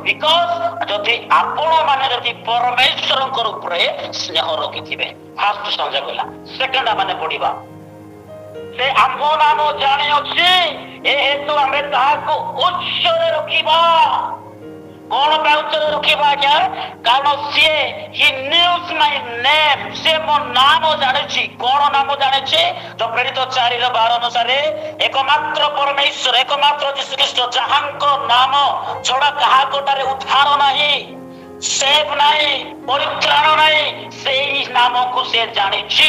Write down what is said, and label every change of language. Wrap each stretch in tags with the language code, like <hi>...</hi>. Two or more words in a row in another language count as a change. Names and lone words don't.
<or>ବିକଜ ଯଦି ଆପଣ ମାନେ ଯଦି ପରମେଶ୍ୱରଙ୍କ ଉପରେ ସ୍ନେହ ରଖିଥିବେ। ଫାଷ୍ଟ ସଞ୍ଜୟ କହିଲା। ସେକେଣ୍ଡ ମାନେ ପଢିବା ସେ ଆମ୍ଭ ନାମ ଜାଣିଅଛି ଏ ହେତୁ ଆମେ ତାହାକୁ ଉଚ୍ଚରେ ରଖିବା। କଣ ପାଇଁ ଉଚ୍ଚରେ ରଖିବା ଆଜ୍ଞା? କାରଣ ସିଏ ହି</or> <en>knows my name,</en> <or>ସେ ମୋ ନାମ ଜାଣିଛି। କଣ ନାମ ଜାଣିଛି? ପ୍ରେରିତ 4:12 ଅନୁସାରେ ଏକମାତ୍ର ପରମେଶ୍ୱର, ଏକମାତ୍ର ଯୀଶୁଖ୍ରୀଷ୍ଟ ଯାହାଙ୍କ ନାମ ଛଡା କାହାକଠାରେ ଉଦ୍ଧାର ନାହିଁ, ସେଭ ନାହିଁ, ପରିତ୍ରାଣ ନାହିଁ, ସେଇ ନାମକୁ ସେ ଜାଣିଛି।</or>